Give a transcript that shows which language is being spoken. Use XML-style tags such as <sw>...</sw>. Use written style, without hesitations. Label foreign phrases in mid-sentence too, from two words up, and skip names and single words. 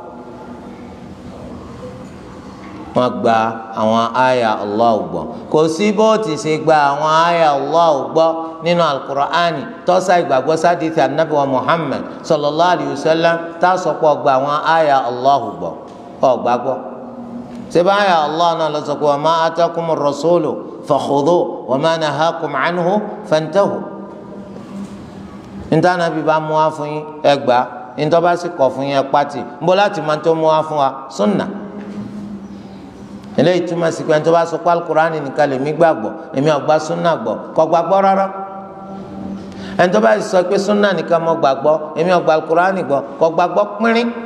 <yo>wọ́n gba àwọn àyà Allah gbọ́ kò sí bó ti ṣe gba àwọn àyà Allah gbọ́ nínú Al-Qur'ani tọ́sà ìgbàgbọ́ sádìsì Ànábì wa Muhammad</yo> <ar>صلى الله عليه وسلم</ar> <yo>tá a sọ pé ọgbà àwọn àyà Allah gbọ́ ọgbà gbọ́ sẹ́bà àyà Allah náà lọ sọ pé</yo> <ar>وما آتاكم الرسول فخذوه وما نهاكم عنه فانتهوا</ar> <yo>níta Ànábì bá mú wá fún yín ẹ gbà níta bá sì kọ̀ fún yín ẹ pàtì ń bọ́ láti máa tó mú wá fún wa sunna eléyìí túmọ̀ sí pé ẹni tó bá sọ pé alukurani nìkan lèmi gbàgbọ́ èmi ò gbà súnà gbọ́ kò gbàgbọ́ rárá ẹni tó bá sọ pé súnà nìkan mo gbàgbọ́ èmi ò gbà alukurani gbọ́ kò gbàgbọ́ pínrín.</yo>